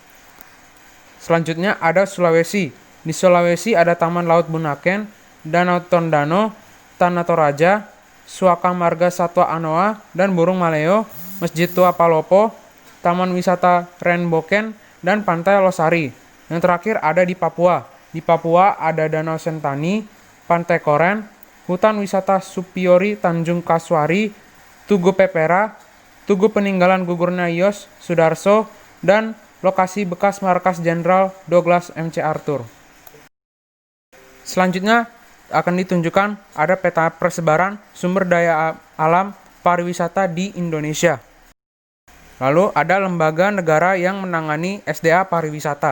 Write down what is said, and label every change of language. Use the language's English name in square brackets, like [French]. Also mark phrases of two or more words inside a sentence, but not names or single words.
[Indonesian] Selanjutnya ada Sulawesi. Di Sulawesi ada Taman Laut Bunaken, Danau Tondano, Tanah Toraja, Suaka Marga Satwa Anoa, dan Burung Maleo, Masjid Tua Palopo, Taman Wisata Renboken, dan Pantai Losari. Yang terakhir ada di Papua. Di Papua ada Danau Sentani, Pantai Koren, Hutan Wisata Supiori Tanjung Kasuari, Tugu Pepera, Tugu Peninggalan Gugurnya Yos Sudarso, dan lokasi bekas markas Jenderal Douglas MC Arthur. Selanjutnya akan ditunjukkan ada peta persebaran sumber daya alam pariwisata di Indonesia. Lalu ada lembaga negara yang menangani SDA pariwisata.